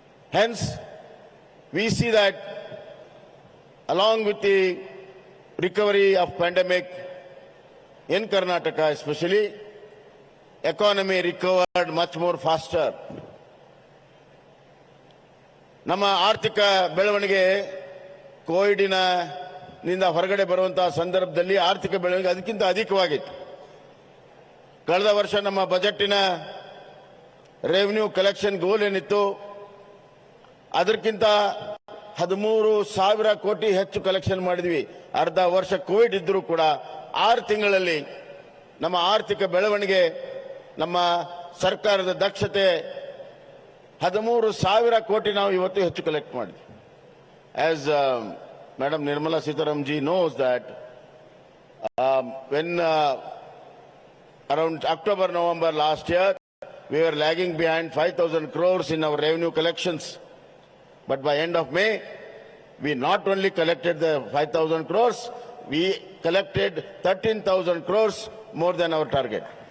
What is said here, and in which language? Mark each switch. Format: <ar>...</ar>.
<en>Hence, we see that along with the recovery of pandemic in Karnataka especially, economy recovered much more faster.</en> <kn>ನಮ್ಮ ಆರ್ಥಿಕ ಬೆಳವಣಿಗೆ ಕೋವಿಡ್ನಿಂದ ಹೊರಗಡೆ ಬರುವಂತಹ ಸಂದರ್ಭದಲ್ಲಿ ಆರ್ಥಿಕ ಬೆಳವಣಿಗೆ ಅದಕ್ಕಿಂತ ಅಧಿಕವಾಗಿತ್ತು. ಕಳೆದ ವರ್ಷ ನಮ್ಮ ಬಜೆಟಿನ ರೆವಿನ್ಯೂ ಕಲೆಕ್ಷನ್ ಗೋಲ್ ಏನಿತ್ತು, ಅದಕ್ಕಿಂತ 13,000 ಕೋಟಿ ಹೆಚ್ಚು ಕಲೆಕ್ಷನ್ ಮಾಡಿದ್ವಿ. ಅರ್ಧ ವರ್ಷ ಕೋವಿಡ್ ಇದ್ರೂ ಕೂಡ 6 ತಿಂಗಳಲ್ಲಿ ನಮ್ಮ ಆರ್ಥಿಕ ಬೆಳವಣಿಗೆ, ನಮ್ಮ ಸರ್ಕಾರದ ದಕ್ಷತೆ, 13,000 ಕೋಟಿ ನಾವು ಇವತ್ತು ಹೆಚ್ಚು ಕಲೆಕ್ಟ್ ಮಾಡಿದ್ವಿ.</kn> <en>As Madam Nirmala Sitaram ji knows that when around October, November last year, we were lagging behind 5,000 crores in our revenue collections. But by end of May, we not only collected the 5,000 crores, we collected 13,000 crores more than our target.</en>